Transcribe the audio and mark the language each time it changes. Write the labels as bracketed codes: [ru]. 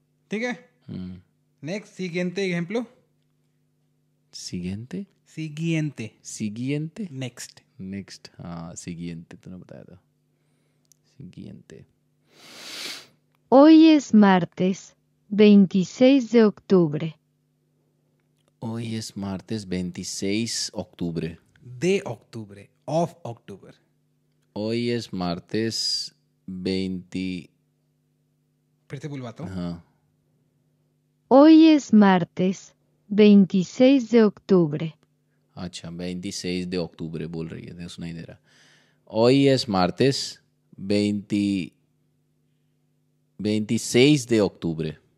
[hi] ठीक है, next [es] siguiente ejemplo। Siguiente, siguiente [hi] next, हाँ [es] siguiente [hi] तूने बताया था। [es] Siguiente. Hoy es martes 26 de octubre. Hoy es martes 26 octubre. De octubre, [en] of octuber। [es] Hoy es martes 20, [hi] फिर से बुलवाता हूँ। हाँ, [es] Hoy es martes 26 de octubre. [hi] अच्छा [es] 26 de octubre [hi] बोल रही है, सुनाई दे रहा। [es] Hoy es martes 26 de octubre.